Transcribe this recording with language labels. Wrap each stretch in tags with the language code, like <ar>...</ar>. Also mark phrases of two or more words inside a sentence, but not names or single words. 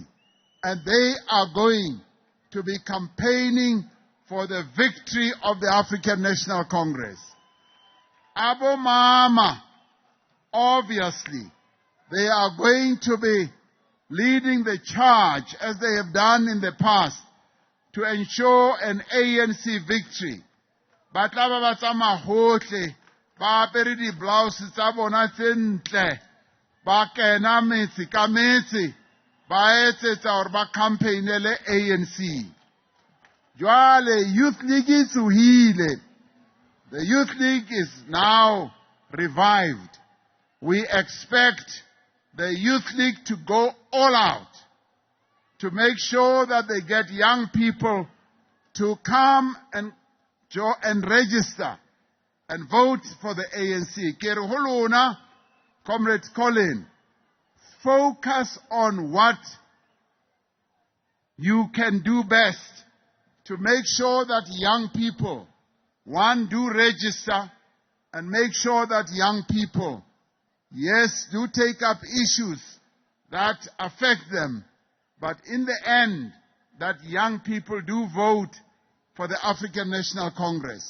<en>And they are going to be campaigning for the victory of the African National Congress.</en> <zu>Abo Mama,</zu> <en>obviously, they are going to be leading the charge, as they have done in the past, to ensure an ANC victory.</en> <st>But laba ba tsama hohle ba apere di blouse tsa bona tse ntle ba kena metsi ka metsi ba etsetsa hore ba campaignele ANC. Jwale Youth League is tsohile.</st> <en>The Youth League is now revived. We expect the Youth League to go all out to make sure that they get young people to come and register and vote for the ANC.</en> <st>Ke re ho lona,</st> <en>Comrade Colin, focus on what you can do best to make sure that young people, one, do register, and make sure that young people, yes, do take up issues that affect them, but in the end, that young people do vote for the African National Congress.</en>